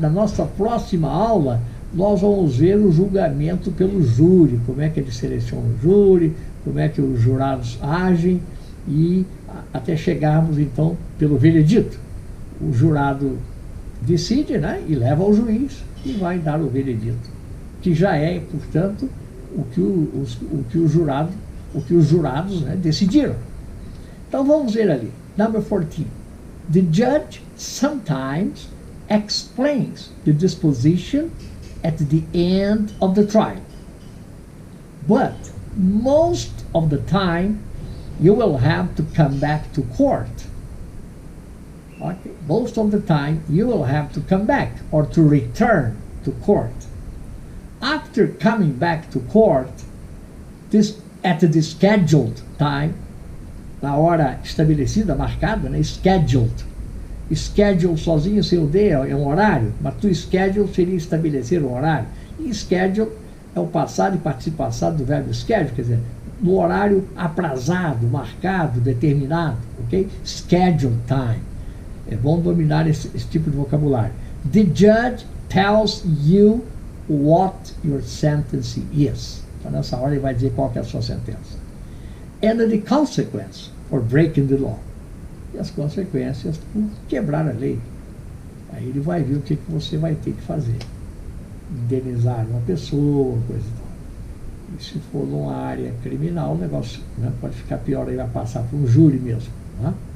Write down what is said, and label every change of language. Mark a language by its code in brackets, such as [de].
[pt] Na nossa próxima aula, nós vamos ver o julgamento pelo júri, como é que ele seleciona o júri, como é que os jurados agem, e até chegarmos, então, pelo veredito. O jurado decide, né, e leva ao juiz e vai dar o veredito, que já é, portanto, o que os jurados, né, decidiram. Então vamos ver ali, [en] number 14. The judge sometimes explains the disposition at the end of the trial, but most of the time you will have to come back to court. Okay? Most of the time, you will have to come back or to return to court. After coming back to court, at the scheduled time, [pt] na hora estabelecida, marcada, né? [en] Scheduled. [pt] Schedule sozinho, sem o D, é um horário, mas to schedule seria estabelecer um horário. E schedule é o passado e participo passado do verbo schedule, quer dizer, no horário aprazado, marcado, determinado, ok? Schedule time. É bom dominar esse tipo de vocabulário. [en] The judge tells you what your sentence is. [pt] Então, nessa hora ele vai dizer qual que é a sua sentença. [en] And the consequence for breaking the law. [pt] E as consequências por quebrar a lei. Aí ele vai ver o que você vai ter que fazer. Indenizar uma pessoa, coisa e tal. E se for numa área criminal, o negócio, né, pode ficar pior, aí vai passar por um júri mesmo. Né?